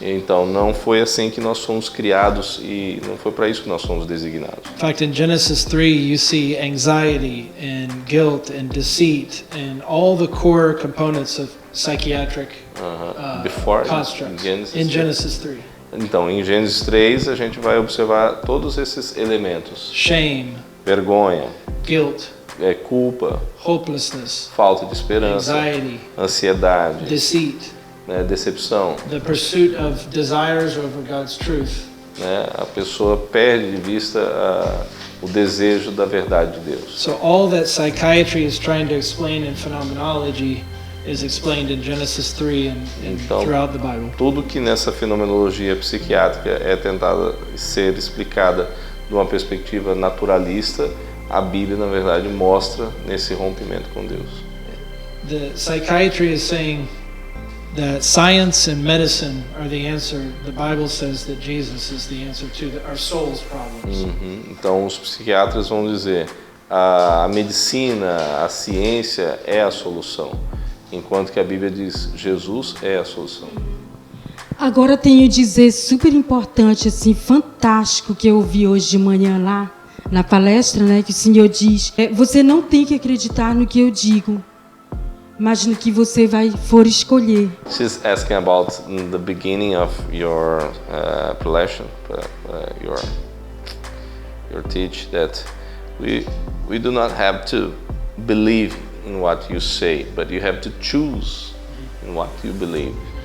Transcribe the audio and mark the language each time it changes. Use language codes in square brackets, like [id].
[pt] Então não foi assim que nós fomos criados e não foi para isso que nós fomos designados. [en] In fact, in Genesis 3, you see anxiety and guilt and deceit and all the core components of psychiatric constructs. In Genesis 3. [pt] Então, em Gênesis 3, a gente vai observar todos esses elementos. [en] Shame, [pt] Vergonha, [en] guilt, [pt] culpa, [en] hopelessness, [pt] falta de esperança, [en] anxiety, [pt] ansiedade, [en] deceit, [pt] decepção. [en] the pursuit of desires over God's truth. [pt] A pessoa perde de vista o desejo da verdade de Deus. [en] So all that psychiatry is trying to explain in phenomenology is explained in Genesis 3 and [pt] Então, [en] throughout the Bible. [pt] Tudo que nessa fenomenologia psiquiátrica é tentada ser explicada de uma perspectiva naturalista, a Bíblia, na verdade, mostra nesse rompimento com Deus. [en] The psychiatry is saying that science and medicine are the answer. The Bible says that Jesus is the answer to our soul's problems. [pt] Então, os psiquiatras vão dizer a medicina, a ciência é a solução, enquanto que a Bíblia diz Jesus é a solução. Agora tenho a dizer super importante, assim, fantástico, que eu ouvi hoje de manhã lá na palestra, né, que o Senhor diz: você não tem que acreditar no que eu digo, mas no que você for escolher. [en] She's asking about the beginning of your prelection, your teach that we do not have to believe in what you say, but you have to choose in what you believe.